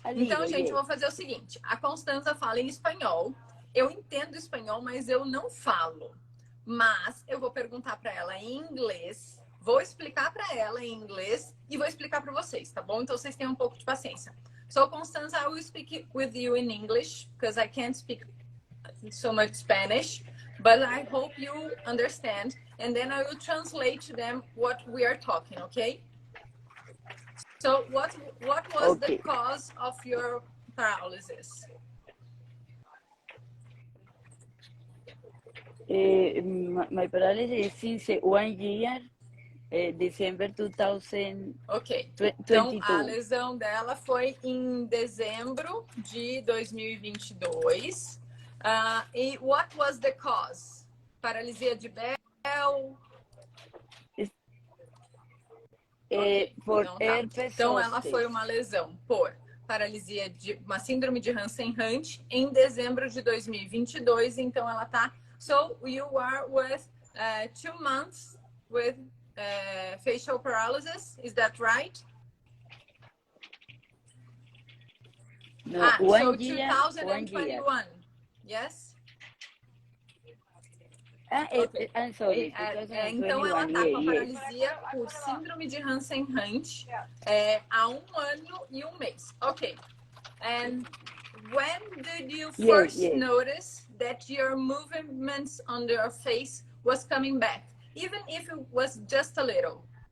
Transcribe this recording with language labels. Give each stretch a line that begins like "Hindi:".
Portuguese: Então, gente, eu vou fazer o seguinte. A Constanza fala em espanhol. Eu entendo espanhol, mas eu não falo. Mas eu vou perguntar para ela em inglês. Vou explicar para ela em inglês e vou explicar para vocês, tá bom? Então, vocês tenham um pouco de paciência.
English: So, Constanza, I will speak with you in English because I can't speak so much Spanish, but I hope you understand. And then I will translate to them what we are talking, okay? So what was the cause of your paralysis? My paralysis since 1 year, December 2022. Ok.
Portuguese: Então, a lesão dela foi em dezembro de 2022.
English: E what was the cause?
Portuguese: Paralisia de Bell? Okay. Por herpes então, ela foi uma lesão por paralisia de uma síndrome de Hansen-Hunt em dezembro de 2022. Então, ela tá.
English: So you are with 2 months with facial paralysis. Is that right? No, so 2021. Yes? Okay. I'm sorry.
Portuguese: Então, ela está com a paralisia por síndrome de Hansen-Hunt há 1 ano e 1 mês. Ok.
English: And when did you first notice that your movements on your face was coming back? Even if it was just a little.